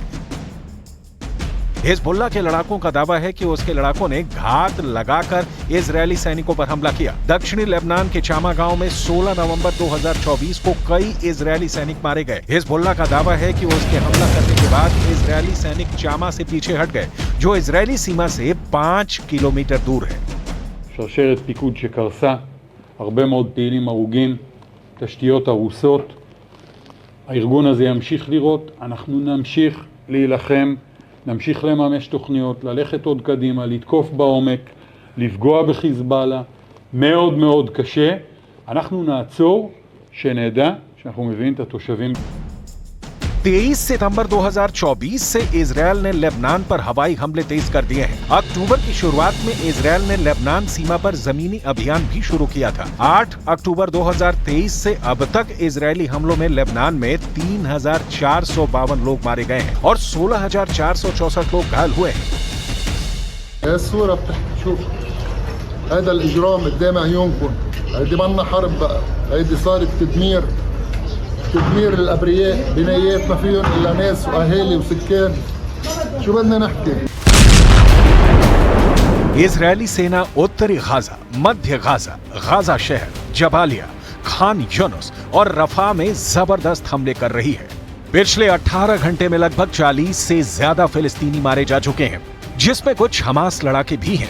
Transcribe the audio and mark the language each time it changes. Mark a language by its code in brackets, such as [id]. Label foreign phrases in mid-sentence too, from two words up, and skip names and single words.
[hi] हिजबुल्लाह के लड़ाकों का दावा है कि उसके लड़ाकों ने घात लगाकर इजरायली सैनिकों पर हमला किया। दक्षिणी लेबनान के चामा गांव में 16 नवंबर 2024 को कई इजरायली सैनिक मारे गए। हिजबुल्लाह का दावा है कि उसके हमला करने के बाद इजरायली सैनिक चामा से पीछे हट गए, जो इजरायली सीमा से 5 किलोमीटर दूर है। [he] שרשרת פיקוד שקרסה, הרבה מאוד פעילים הרוגים, תשתיות הרוסות. הארגון הזה ימשיך לירות, אנחנו נמשיך להילחם, נמשיך לממש תוכניות, ללכת עוד קדימה, לתקוף בעומק, לפגוע בחיזבאללה, מאוד מאוד קשה. אנחנו נעצור, שנדע שאנחנו מביאים את התושבים. [hi] 23 सितंबर 2024 से इजरायल ने लेबनान पर हवाई हमले तेज कर दिए हैं। अक्टूबर की शुरुआत में इजरायल ने लेबनान सीमा पर जमीनी अभियान भी शुरू किया था। 8 अक्टूबर 2023 से अब तक इजरायली हमलों में लेबनान में 3,452 लोग मारे गए हैं और 16,464 लोग घायल हुए हैं। [ar] الصورة شوف هذا الإجرام قدام عيونكم، هيدي منا حرب بقى، هيدي صارت تدمير تدمير الابرياء بنايات ما فيهم الا ناس واهالي وسكان. شو بدنا نحكي؟ [hi] इजरायली सेना उत्तरी गाजा, मध्य गाजा, गाजा शहर, जबालिया, खान यूनुस और रफा में जबरदस्त हमले कर रही है। पिछले 18 घंटे में लगभग 40 से ज्यादा फिलिस्तीनी मारे जा चुके हैं, जिसमें कुछ हमास लड़ाके भी हैं।